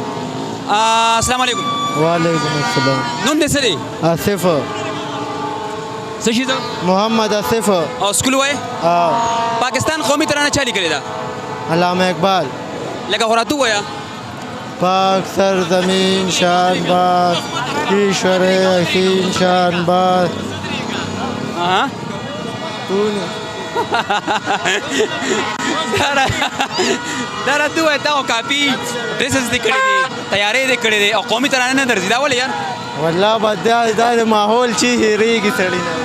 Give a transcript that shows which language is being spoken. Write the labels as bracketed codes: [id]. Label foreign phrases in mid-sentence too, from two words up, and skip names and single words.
[ps] السلام علیکم. وعلیکم السلام. نوم دې څه دی؟ آصف. څه شي ده؟ محمد آصف. او سکول وایې؟ پاکستان قومي ترانه چا لیکلې ده؟ علامه اقبال. لکه خو راته ووایه. [ur] پاک سرزمین شان باز کشور حسین شان باز. [ps] دا راته ووایه تا خو کافي ډریسز دې کړي دي تیاری دې کړې دی او قومي ترانه نه درځي دا ولې یار؟ والله به دا د ماحول چې هېرېږي سړي نه.